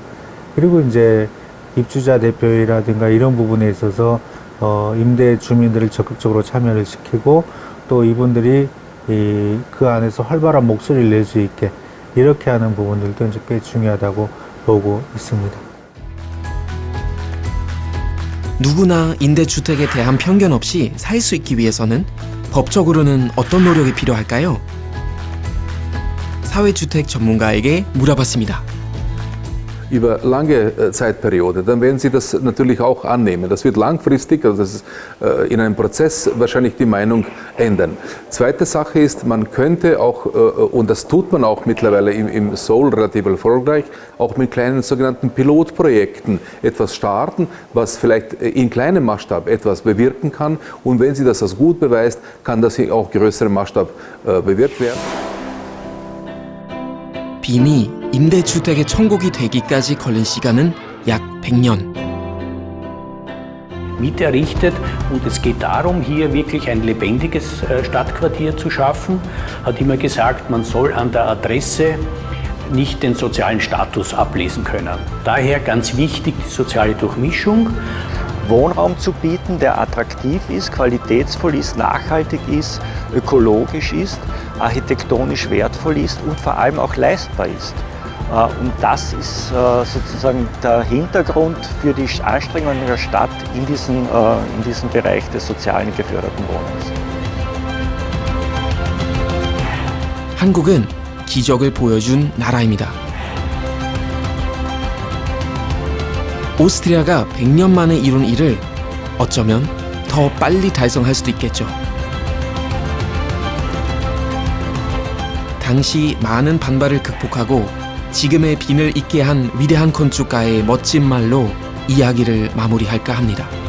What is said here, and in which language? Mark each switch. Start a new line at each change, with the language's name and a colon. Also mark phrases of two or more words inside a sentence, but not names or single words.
Korean: 그리고 이제 입주자 대표회라든가 이런 부분에 있어서 임대 주민들을 적극적으로 참여를 시키고, 또 이분들이 그 안에서 활발한 목소리를 낼 수 있게 이렇게 하는 부분들도 이제 꽤 중요하다고 보고 있습니다. 누구나 임대주택에 대한 편견 없이 살 수 있기 위해서는 법적으로는 어떤 노력이 필요할까요? 사회주택 전문가에게 물어봤습니다.
German: Über lange Zeitperiode, dann werden Sie das natürlich auch annehmen. Das wird langfristig, also das ist, in einem Prozess wahrscheinlich die Meinung ändern. Zweite Sache ist, man könnte auch, und das tut man auch mittlerweile im Seoul relativ erfolgreich, auch mit kleinen sogenannten Pilotprojekten etwas starten, was vielleicht in kleinem Maßstab etwas bewirken kann. Und wenn Sie das als gut beweist, kann das auch in größerem Maßstab bewirkt werden.
Korean: 빈이 임대주택의 천국이 되기까지 걸린 시간은 약 100년.
German: Mit errichtet und es geht darum, hier wirklich ein lebendiges Stadtquartier zu schaffen. Hat immer gesagt, man soll an der Adresse nicht den sozialen Status ablesen können. Daher ganz wichtig die soziale Durchmischung. Wohnraum zu bieten, der attraktiv ist, qualitätsvoll ist, nachhaltig ist, ökologisch ist, architektonisch wertvoll ist und vor allem auch leistbar ist. Und das ist sozusagen der Hintergrund für die Anstrengungen der Stadt in diesem Bereich des sozialen geförderten Wohnens.
Korean: 한국은 기적을 보여준 나라입니다. 오스트리아가 100년 만에 이룬 일을 어쩌면 더 빨리 달성할 수도 있겠죠. 당시 많은 반발을 극복하고 지금의 빈을 잊게 한 위대한 건축가의 멋진 말로 이야기를 마무리할까 합니다.